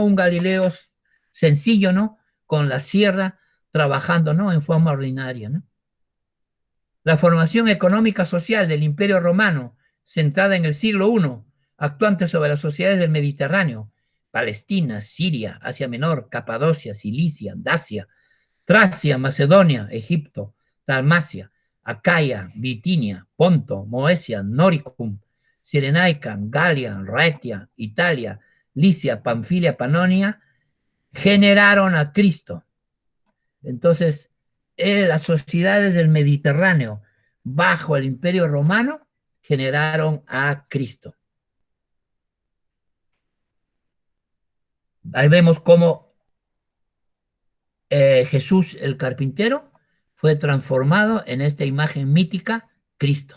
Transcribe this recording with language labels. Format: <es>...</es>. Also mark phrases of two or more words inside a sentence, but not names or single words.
<es>Un Galileo sencillo, ¿no? Con la sierra, trabajando, ¿no? En forma ordinaria, ¿no? La formación económica social del Imperio Romano, centrada en el siglo I, actuante sobre las sociedades del Mediterráneo, Palestina, Siria, Asia Menor, Capadocia, Cilicia, Dacia, Tracia, Macedonia, Egipto, Dalmacia, Acaya, Bitinia, Ponto, Moesia, Noricum, Cirenaica, Galia, Raetia, Italia, Licia, Panfilia, Panonia, generaron a Cristo. Entonces, las sociedades del Mediterráneo, bajo el Imperio Romano, generaron a Cristo. Ahí vemos cómo Jesús el carpintero fue transformado en esta imagen mítica, Cristo.</es>